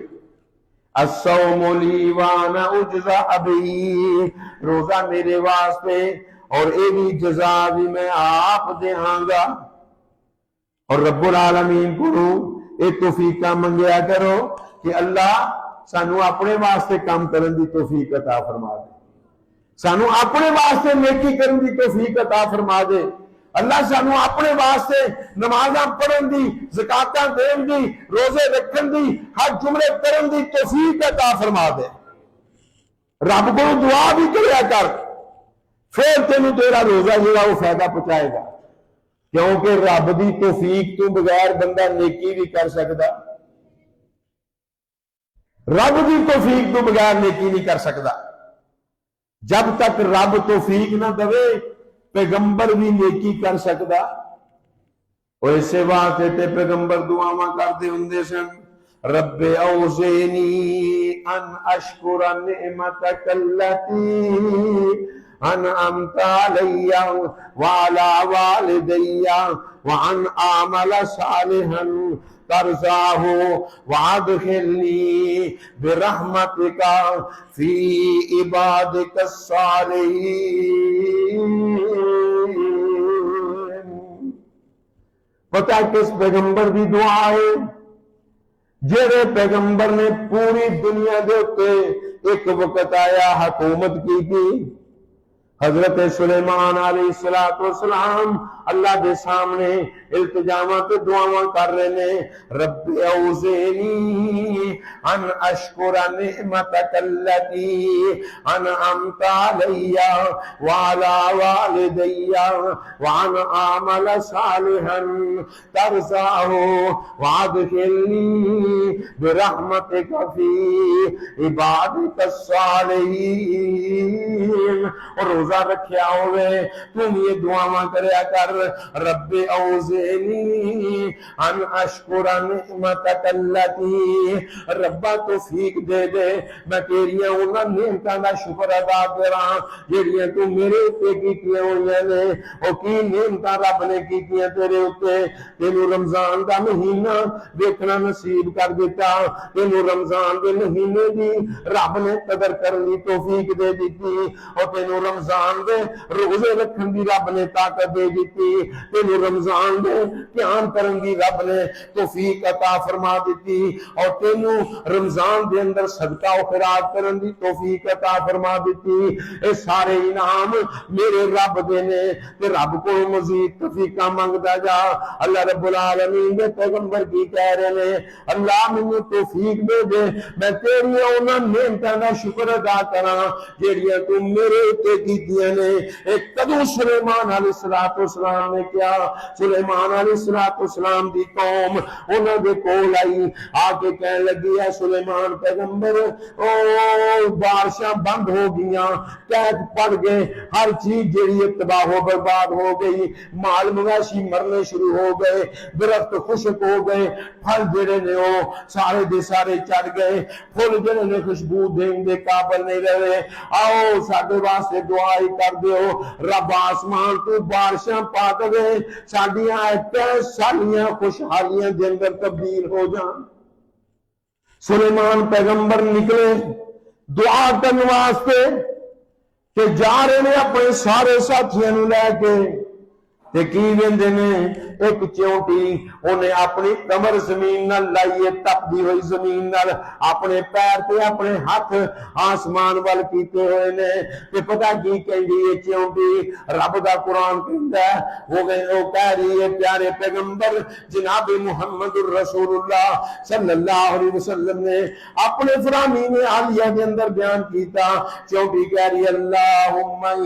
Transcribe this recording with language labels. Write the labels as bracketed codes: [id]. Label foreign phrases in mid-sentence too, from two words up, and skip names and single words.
[ar] الصوم لی وانا اجزا [pa] ابھی، روزہ میرے واسطے اور اے بھی جزا بھی میں آپ دیاں گا۔ اور رب العالمین کو اے توفیقہ منگیا کرو کہ اللہ سانو اپنے واسطے کام کرن دی توفیق عطا فرما دے، سانو اپنے واسطے نیکی کرن دی توفیق عطا فرما دے، اللہ سانو اپنے واسطے نمازاں پڑھن دی، زکاتاں دین دی، روزے رکھن دی، حج عمرے کرن دی توفیق عطا فرما دے۔ رب کو دعا بھی کریا کر، پھر تینوں تیرا روزہ جڑا وہ فائدہ پہنچائے گا، کیونکہ رب دی توفیق تو بغیر بندہ نیکی بھی کر سکتا، رب دی توفیق تو بغیر نیکی نہیں کر سکتا۔ [ur] جب تک رب توفیق نہ دے پیغمبر بھی نیکی کر سکتا۔ [pa] اور اسے واسطے تے پیغمبر دعاواں کرتے ہوندے سن، [ar] رب اوزینی ان اشکر نعمتک التی انعمت علی وعلی والدی وان اعمل صالحا ترضاہ وادخلنی برحمتک فی عبادک الصالحین۔ [pa] پتہ کس پیغمبر دی دعا ہے؟ جڑے پیغمبر نے پوری دنیا دے اوتے ایک وقت آیا حکومت کی حضرت سلیمان علیہ السلام اللہ دے سامنے التجامات دعاواں کر رہے نے، [ar] رب اوزینی ان اشکر نعمتک التی انعمت علی وعلی والدی وان اعمل صالحا ترضاہ وادخلنی برحمتک فی عبادک الصالحین۔ [pa] اور روزہ رکھیا ہوئے تم یہ دعاواں کریا کر، [ar] رب اوزینی ان اشکر نعمتک التی، [pa] ربا توفیق دے دے میں تیریاں انہاں نعمتاں دا شکر ادا کراں جڑیاں تو میرے اوتے کیتیاں ہوئیاں نے۔ او کی نعمتاں رب نے کیتیاں تیرے اوتے؟ تینوں رمضان دا مہینہ دیکھنا نصیب کر دیتا، تینوں رمضان دے مہینے دی رب نے قدر کرن دی توفیق دے دیتی، اور تینوں رمضان دے روزے رکھن دی رب نے طاقت دے دیتی، تینوں رمضان دے قیام کرن دی رب نے توفیق عطا فرما دیتی، اور تینوں رمضان دے اندر صدقہ و خیرات کرن دی توفیق عطا فرما دیتی۔ اے سارے انعام میرے رب دے نے، تے رب کو مزید توفیقاں منگدا جا۔ اللہ رب العالمین دے پیغمبر کی کہہ رہے نے، اللہ مینوں توفیق دے دے میں تیریاں انہاں نعمتاں دا شکر ادا کراں جڑیاں تو میرے تے کیتیاں نے۔ ایک کدو سلیمان علیہ السلام نے کیا، سلیمان علیہ السلام دی قوم انہاں دے کول آئی، آ کے کہنے لگی ہے سلیمان پیغمبر او بارشاں بند ہو گئیاں، قحط پڑ گئے، ہر چیز جڑی تباہ و برباد ہو گئی، مال مویشی مرنے شروع ہو گئے، درخت خشک ہو گئے، پھل جڑے نے او سارے دے سارے چڑھ گئے، پھل جڑے نے خوشبو دین دے قابل نہیں رہے۔ آؤ ساڈے واسطے دعا ہی کر دیو، رب آسمان تو بارشاں پا دے، ساڈیاں سالیاں خوشحالیاں دے اندر تبدیل ہو جان۔ سلیمان پیغمبر نکلے دعا کرنے واسطے کہ جا رہے نے اپنے سارے ساتھیاں نوں لے کے، تے کی ویندے نے ایک چونٹی انہیں اپنی کمر زمین نال لائیے، تپدی ہوئی زمین نال اپنے پیر تے اپنے ہاتھ آسمان وال کیتے ہوئے نے، تے پتہ کی کہندی ہے چونٹی؟ رب دا قرآن کہندا ہے وہ کہہ رہی ہے پیارے پیغمبر جناب محمد الرسول اللہ صلی اللہ علیہ وسلم نے اپنے فرامین عالیہ کے اندر بیان کیتا، چونٹی کہہ رہی ہے اللہم